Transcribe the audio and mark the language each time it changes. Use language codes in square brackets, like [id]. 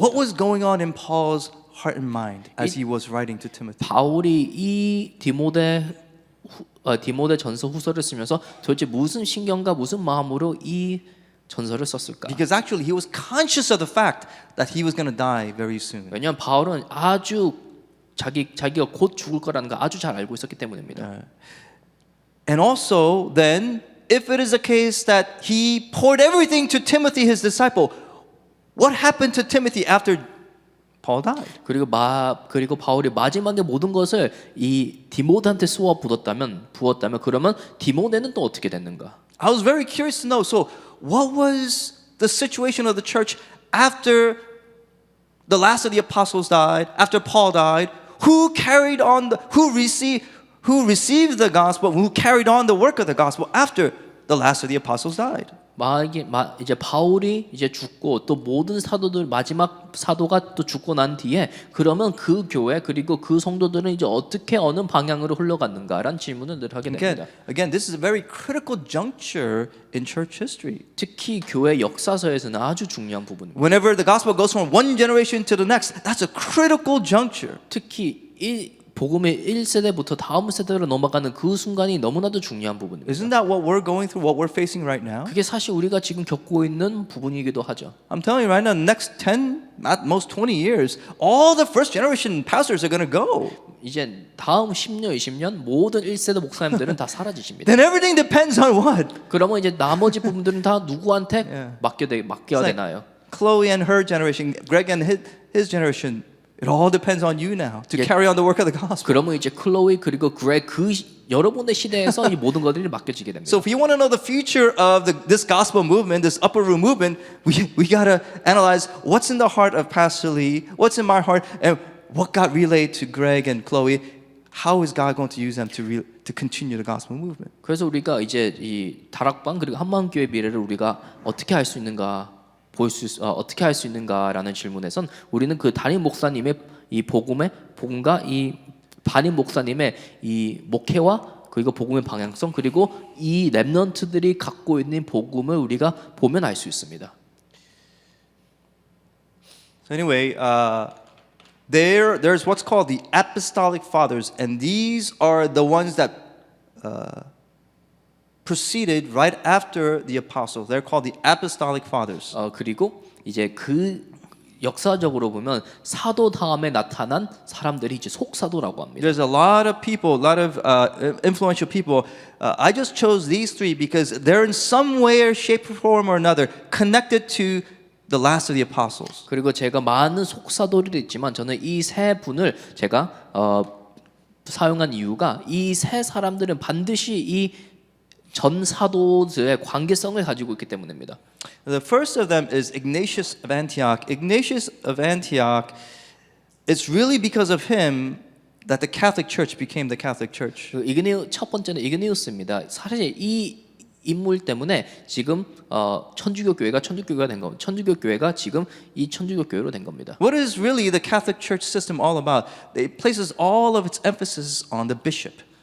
[en] What was going on in Paul's heart and mind as he was writing to Timothy? [ko] 바울이 이 디모데 전서 후서를 쓰면서 도대체 무슨 신경과 무슨 마음으로 이 전서를 썼을까? [en] Because actually he was conscious of the fact that he was going to die very soon. [ko] 왜냐하면 바울은 아주 자기가 곧 죽을 거라는 걸 아주 잘 알고 있었기 때문입니다. [en] And also then, if it is a case that he poured everything to Timothy, his disciple, what happened to Timothy after Paul died? [ko] 그리고 바울이 마지막에 모든 것을 이 디모데한테 부었다면 그러면 디모데는 또 어떻게 됐는가? [en] I was very curious to know. So, what was the situation of the church after the last of the apostles died, after Paul died? Who carried on who received the gospel, who carried on the work of the gospel after the last of the apostles died? [ko] 이제 바울이 이제 죽고 또 모든 사도들 마지막 사도가 또 죽고 난 뒤에 그러면 그 교회 그리고 그 성도들은 이제 어떻게 어느 방향으로 흘러갔는가라는 질문을 늘 하게 됩니다. [en] Again, this is a very critical juncture in church history. [ko] 특히 교회 역사서에서는 아주 중요한 부분입니다. [en] Whenever the gospel goes from one generation to the next, that's a critical juncture. [ko] 특히 이 복음의 1세대부터 다음 세대로 넘어가는 그 순간이 너무나도 중요한 부분입니다. [en] Isn't that what we're going through, what we're facing right now? [ko] 그게 사실 우리가 지금 겪고 있는 부분이기도 하죠. [en] I'm telling you right now, the next 10, at most 20 years, all the first generation pastors are going to go. [ko] 이제 다음 10년, 20년 모든 1세대 목사님들은 다 사라지십니다. [en] Then everything depends on what? [ko] 그러면 이제 나머지 부분들은 다 누구한테 맡겨야 [en] It's like [ko] 되나요? [en] Chloe and her generation, Greg and his generation. It all depends on you now to carry on the work of the gospel. [ko] 그러면 이제 클로이 그리고 그레 그 여러분의 시대에서 이 모든 것들이 맡겨지게 됩니다. [en] So if you want to know the future of this gospel movement, this upper room movement, we got to analyze what's in the heart of Pastor Lee, what's in my heart, and what got relayed to Greg and Chloe. How is God going to use them to continue the gospel movement? [ko] 그래서 우리가 이제 이 다락방 그리고 한마음교회 미래를 우리가 어떻게 할 수 있는가 어떻게 할 수 있는가라는 질문에선 우리는 그 담임 목사님의 이 복음과 이 담임 목사님의 이 목회와 그리고 복음의 방향성 그리고 이 렘넌트들이 갖고 있는 복음을 우리가 보면 알 수 있습니다. [en] So anyway, there's what's called the apostolic fathers, and these are the ones that proceeded right after the apostles. They're called the apostolic fathers. [ko] 그리고 이제 그 역사적으로 보면 사도 다음에 나타난 사람들이 이제 속사도라고 합니다. [en] There's a lot of people, a lot of influential people. I just chose these three because they're in some way, or shape, or form, or another connected to the last of the apostles. [ko] 그리고 제가 많은 속사도들이 있지만 저는 이 세 분을 제가 사용한 이유가 이 세 사람들은 반드시 이 전 사도들의 관계성을 가지고 있기 때문입니다. [en] The first of them is Ignatius of Antioch. Ignatius of Antioch, it's really because of him that the Catholic Church became the Catholic Church. [ko] 첫 번째는 이그니우스입니다. 사실 이 인물 때문에 지금 천주교 교회가 천주교가 된 겁니다. 천주교 교회가 지금 이 천주교 교회로 된 겁니다. [en] What is really the Catholic Church system all about? It places all of its emphasis on the bishop.